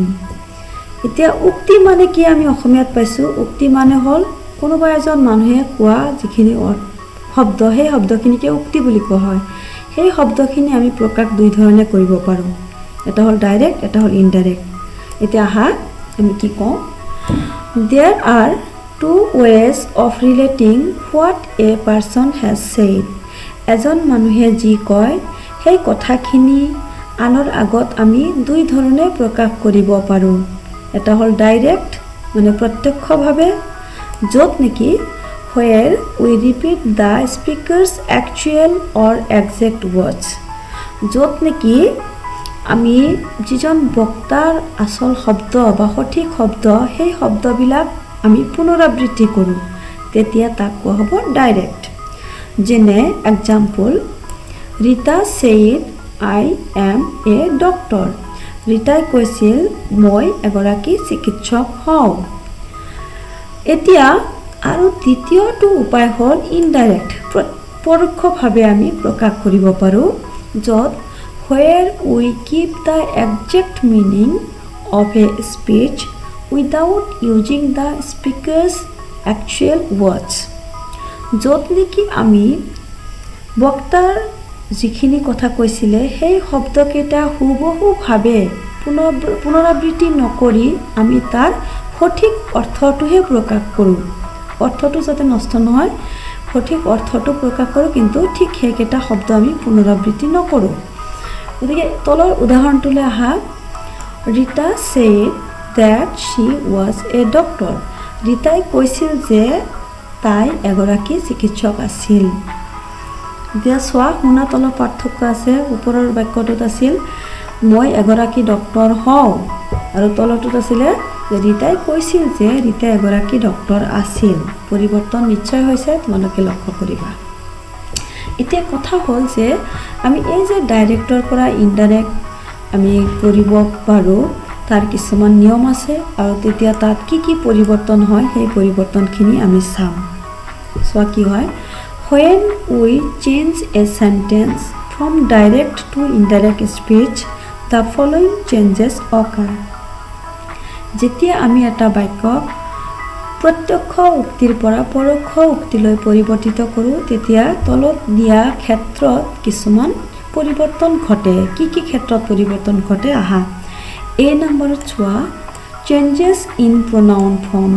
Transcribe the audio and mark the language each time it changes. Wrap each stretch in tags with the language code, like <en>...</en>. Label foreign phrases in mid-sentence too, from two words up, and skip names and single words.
<as>এতিয়া উক্তি মানে কি আমি অসমীয়াত পাইছো, উক্তি মানে হ'ল কোনোবা এজন মানুহে কোৱা যিখিনি শব্দ, সেই শব্দখিনিকে উক্তি বুলি কোৱা হয়। সেই শব্দখিনি আমি প্ৰকাশ দুই ধৰণে কৰিব পাৰো, এটা হ'ল ডাইৰেক্ট, এটা হ'ল ইনডাইৰেক্ট। এতিয়া আহা আমি কি কওঁ,</as> <en>there are two ways of relating what a person has said.</en> <as>এজন মানুহে যি কয় সেই কথাখিনি আনৰ আগত আমি দুই ধৰণে প্ৰকাশ কৰিব পাৰো। এটা হ'ল ডাইৰেক্ট মানে প্ৰত্যক্ষভাৱে, য'ত নেকি</as> <en>where we repeat the speaker's actual or exact words.</en> <as>য'ত নেকি আমি যিজন বক্তাৰ আসল শব্দ বা সঠিক শব্দ সেই শব্দবিলাক আমি পুনৰাবৃত্তি কৰোঁ, তেতিয়া তাক কোৱা হ'ব ডাইৰেক্ট।</as> <en>যেনে এক্সাম্পল, ৰীতা said I am a doctor.</en> <as>ৰীতাই কৈছিল মই এগৰাকী চিকিৎসক হওঁ। এতিয়া আৰু দ্বিতীয়টো উপায় হ'ল ইনডাইৰেক্ট, পৰোক্ষভাৱে আমি প্ৰকাশ কৰিব পাৰোঁ, য'ত</as> <en>where we keep the exact meaning of a speech without using the speaker's actual words.</en> <as>য'ত নেকি আমি বক্তাৰ যিখিনি কথা কৈছিলে সেই শব্দকেইটা হুবহুভাৱে পুনৰাবৃত্তি নকৰি আমি তাৰ সঠিক অৰ্থটোহে প্ৰকাশ কৰোঁ। অৰ্থটো যাতে নষ্ট নহয়, সঠিক অৰ্থটো প্ৰকাশ কৰোঁ, কিন্তু ঠিক সেইকেইটা শব্দ আমি পুনৰাবৃত্তি নকৰোঁ। গতিকে তলৰ উদাহৰণটোলৈ আহা,</as> <en>ৰীতা said that she was a doctor.</en> <as>ৰীতাই কৈছিল যে তাই এগৰাকী চিকিৎসক আছিল। এতিয়া চোৱা, শুনা তলৰ পাৰ্থক্য আছে। ওপৰৰ বাক্যটোত আছিল মই এগৰাকী ডক্তৰ হওঁ, আৰু তলটোত আছিলে যে ৰীতাই কৈছিল যে ৰীতা এগৰাকী ডক্তৰ আছিল। পৰিৱৰ্তন নিশ্চয় হৈছে, তোমালোকে লক্ষ্য কৰিবা। এতিয়া কথা হ'ল যে আমি এই যে ডাইৰেক্টৰ পৰা ইনডাইৰেক্ট আমি কৰিব পাৰোঁ, তাৰ কিছুমান নিয়ম আছে, আৰু তেতিয়া তাত কি কি পৰিৱৰ্তন হয় সেই পৰিৱৰ্তনখিনি আমি চাম। চোৱা কি হয়,</as> <en>when we change a sentence from direct to indirect speech, the following changes occur.</en> <as>যেতিয়া আমি এটা বাক্যক প্ৰত্যক্ষ উক্তিৰ পৰা পৰোক্ষ উক্তিলৈ পৰিৱৰ্তিত কৰোঁ, তেতিয়া তলত দিয়া ক্ষেত্ৰত কিছুমান পৰিৱৰ্তন ঘটে। কি কি ক্ষেত্ৰত পৰিৱৰ্তন ঘটে আহা।</as> <en>A নম্বৰত চোৱা, changes in pronoun forms.</en>